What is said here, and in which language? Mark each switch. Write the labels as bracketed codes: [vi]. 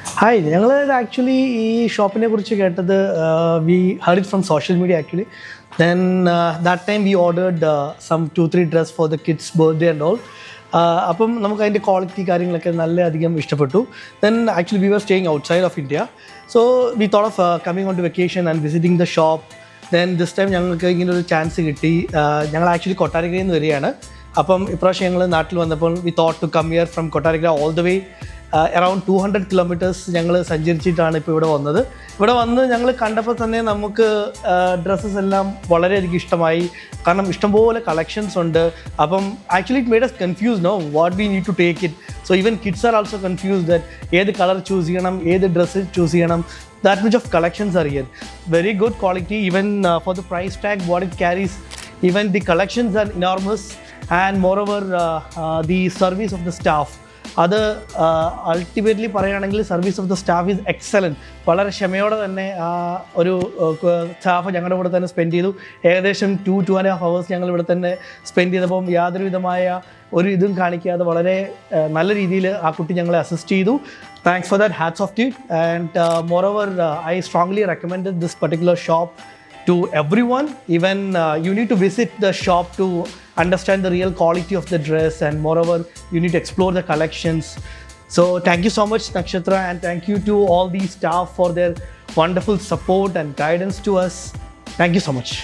[en] Hi, [ml] ഞങ്ങൾ actually ഈ ഷോപ്പിനെ കുറിച്ച് കേട്ടത് [en] We heard it from social media actually. Then that time we ordered some 2-3 dress for the kids birthday and all. [ml] അപ്പം നമുക്ക് അതിൻ്റെ quality കാര്യങ്ങളൊക്കെ നല്ല അധികം ഇഷ്ടപ്പെട്ടു. [en] Then actually we were staying outside of India. So we thought of coming on to vacation and visiting the shop. Then this time [ml] ഞങ്ങൾക്ക് ഇങ്ങനെ ഒരു ചാൻസ് കിട്ടി. ഞങ്ങൾ ആക്ച്വലി കൊട്ടാരക്കരയിൽ നിന്ന് വരികയാണ്. അപ്പം ഇപ്രാവശ്യം ഞങ്ങൾ നാട്ടിൽ വന്നപ്പോൾ [en] we thought to come here from Kottarakkara all the way [ml] around 200 kilometres ഞങ്ങൾ സഞ്ചരിച്ചിട്ടാണ് ഇപ്പോൾ ഇവിടെ വന്നത്. ഇവിടെ വന്ന് ഞങ്ങൾ കണ്ടപ്പോൾ തന്നെ നമുക്ക് ഡ്രസ്സസ് എല്ലാം വളരെയധികം ഇഷ്ടമായി. കാരണം ഇഷ്ടംപോലെ കളക്ഷൻസ് ഉണ്ട്. അപ്പം [en] Actually it made us confuse no what we need to take it. So even kids are also confuse that [ml] ഏത് കളർ ചൂസ് ചെയ്യണം, [en] ഏത് dress choose ചെയ്യണം. That much of collections are here. Very good quality, even for the price tag what it carries. Even the collections are enormous, and moreover the service of the staff. [ml] അത് ultimately പറയുകയാണെങ്കിൽ [en] Service of the staff is excellent. [ml] വളരെ ക്ഷമയോടെ തന്നെ ഒരു staff ഞങ്ങളുടെ കൂടെ തന്നെ spend ചെയ്തു. ഏകദേശം 2.5 hours ഞങ്ങൾ ഇവിടെ തന്നെ സ്പെൻഡ് ചെയ്തപ്പം യാതൊരു വിധമായ ഒരു ഇതും കാണിക്കാതെ വളരെ നല്ല രീതിയിൽ ആ കുട്ടി ഞങ്ങളെ അസിസ്റ്റ് ചെയ്തു. [en] Thanks for that, hats off to you. And moreover, I strongly recommended this particular shop to everyone. Even you need to visit the shop to understand the real quality of the dress, and moreover, you need to explore the collections. So thank you so much, Nakshatra, and thank you to all the staff for their wonderful support and guidance to us. Thank you so much.